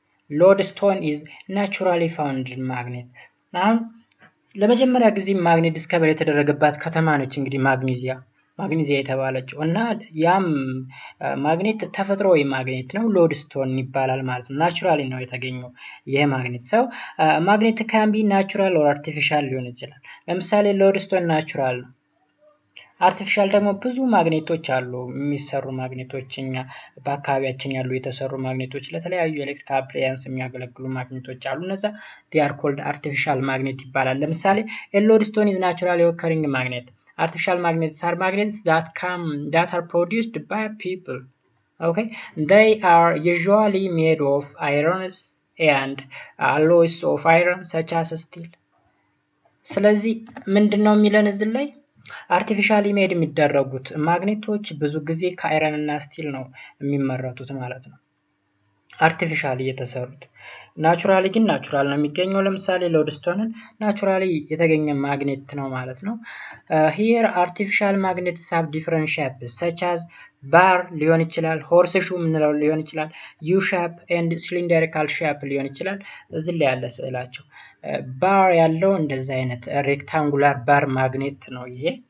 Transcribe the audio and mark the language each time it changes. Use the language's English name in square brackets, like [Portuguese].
[English] lodestone is naturally found in magnet። [Amharic] አሁን ለመጀመሪያ ጊዜ ማግኔት ዲስከቨር የተደረገባት ከተማ ነች እንግዲህ ማግኔዚያ የተባለችው እና ያም ማግኔት ተፈጥሯዊ ማግኔት ነው፣ ሎድስቶን ይባላል ማለት ነው። ናቹራሊ ነው የተገኘው ይሄ ማግኔት። [English] ማግኔት ካን ቢ ናቹራል ኦር አርቲፊሻል [Amharic] ሊሆን ይችላል። ለምሳሌ ሎድስቶን ናቹራል ነው። አርቲፊሻል ደግሞ ብዙ ማግኔቶች አሉ የሚሰሩ ማግኔቶች፣ እኛ በአካባቢያችን ያሉ የተሰሩ ማግኔቶች ለተለያዩ ኤሌክትሪክ አፕላያንስ የሚያገለግሉ ማግኔቶች አሉ። እነዛ [English] they are called artificial magnet [Amharic] ይባላል። ለምሳሌ [English] a lodestone is naturally occurring magnet. Artificial magnets are magnets that are produced by people. Okay, they are usually made of irons and alloys of iron such as steel. [Amharic] ስለዚህ ምንድነው የሚለን እዚህ ላይ አርቲፊሻሊ ሜድ የሚደረጉት ማግኔቶች ብዙ ጊዜ ከአይረን እና ስቲል ነው የሚመረቱት ማለት ነው፣ አርቲፊሻሊ የተሰሩት። ናቹራሊ ግን ናቹራል ነው የሚገኘው። ለምሳሌ ሎድስቶንን ናቹራሊ የተገኘ ማግኔት ነው ማለት ነው። [English] here artificial magnets have different shapes such as bar [Amharic] ሊሆን ይችላል፣ ሆርስ ሹ ምንለው ሊሆን ይችላል፣ ዩ ሼፕ [English] and cylindrical shape [Amharic] ሊሆን ይችላል። እዚህ ላይ ያለ ስዕላቸው ባር ያለው እንደዛ አይነት ሬክታንጉላር ባር ማግኔት ነው ይሄ።